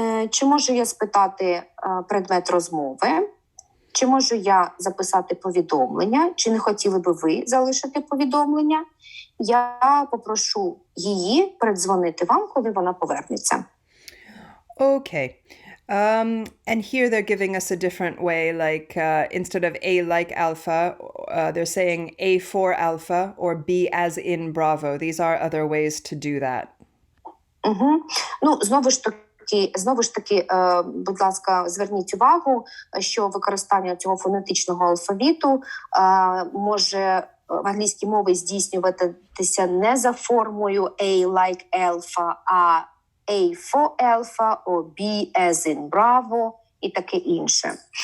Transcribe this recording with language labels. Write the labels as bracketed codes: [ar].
[uk] Чи можу я спитати предмет розмови? Чи можу я записати повідомлення? Чи не хотіли би ви залишити повідомлення? Я попрошу її передзвонити вам, коли вона повернеться. [en] Okay. And here they're giving us a different way, like instead of A like alpha, they're saying A for alpha or B as in Bravo. These are other ways to do that. [uk] Ну, знову ж таки, будь ласка, зверніть увагу, що використання цього фонетичного алфавіту може в англійській мові здійснюватися не за формою [en] A like alpha, [uk] а [en] A for alpha or B as in Bravo [uk] і таке інше.